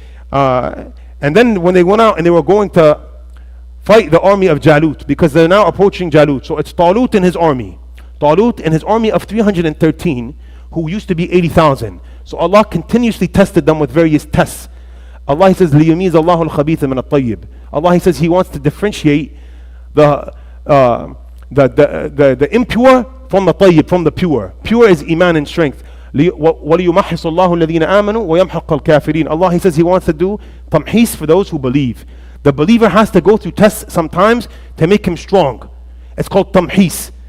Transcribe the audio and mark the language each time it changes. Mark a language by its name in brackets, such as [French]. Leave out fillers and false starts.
[English] And then when they went out and they were going to fight the army of Jalut, because they're now approaching Jalut. So it's Talut and his army. Talut and his army of 313, who used to be 80,000. So Allah continuously tested them with various tests. Allah, He says, [Arabic] لِيُمِيزَ اللَّهُ الْخَبِيثَ مِنَ الطَّيِّبِ. [English] Allah, He says He wants to differentiate the impure from the tayyib, from the pure. Pure is iman and strength. [Arabic] وَلِيُمَحِّصُ اللَّهُ الَّذِينَ آمَنُوا وَيَمْحَقَ الْكَافِرِينَ. [English] Allah, He says He wants to do tamhis for those who believe. The believer has to go through tests sometimes to make him strong. It's called tamhis.